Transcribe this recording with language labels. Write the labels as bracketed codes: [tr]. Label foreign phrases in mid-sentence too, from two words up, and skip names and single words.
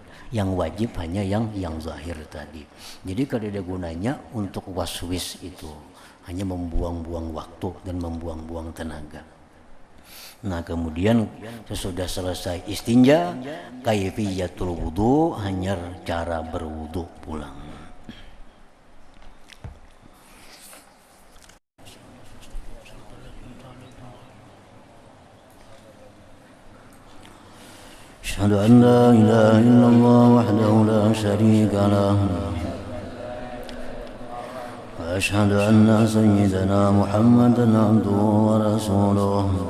[bjn] Yang wajib hanya yang zahir tadi. Jadi kada ada gunanya untuk waswis itu, hanya membuang-buang waktu dan membuang-buang tenaga. Nah, kemudian sesudah selesai istinja, [ar] كيفية الوضوء, [bjn] hanya cara berwudu pulang. [ar] أشهد أن لا إله إلا الله وحده لا شريك له وأشهد أن سيدنا محمدا عبده ورسوله